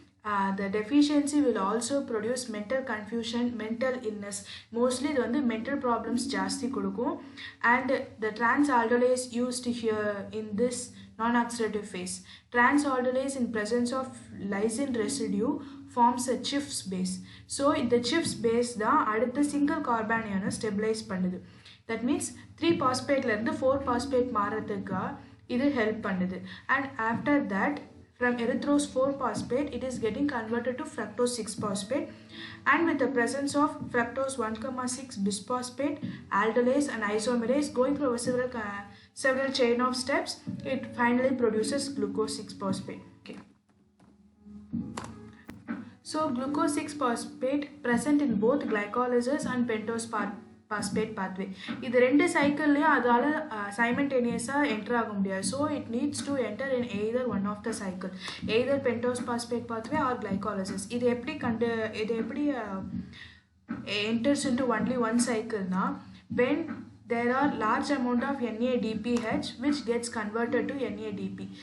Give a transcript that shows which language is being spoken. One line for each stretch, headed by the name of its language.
English: The deficiency will also produce mental confusion, mental illness.
Tamil: Mostly இது வந்து mental problems ஜாஸ்தி கொடுக்கும்.
English: And the trans-aldolase used here in this non-oxidative phase. Trans-aldolase in presence of lysine residue forms a Schiff's base. So இந்த Schiff's base
Tamil: தான் அடுத்த
English: single carbanion stabilize பண்ணுது. That means
Tamil: 3 phosphate இருந்து 4 phosphate மாறதுக்கு இது help பண்ணுது.
English: And after that from erythrose 4-phosphate it is getting converted to fructose 6-phosphate, and with the presence of fructose 1,6 bisphosphate, aldolase and isomerase going through several chain of steps, it finally produces glucose 6-phosphate. Okay. So glucose 6-phosphate present in both glycolysis and pentose phosphate pathway.
Tamil: இது ரெண்டு சைக்கிள்லையும் அதால simultaneously enter ஆக முடியாது.
English: So it needs to enter in either one of the cycle, either pentose phosphate pathway or glycolysis.
Tamil: இது எப்படி
English: enters into only one cycle na when there are large amount of NADPH which gets converted to NADP.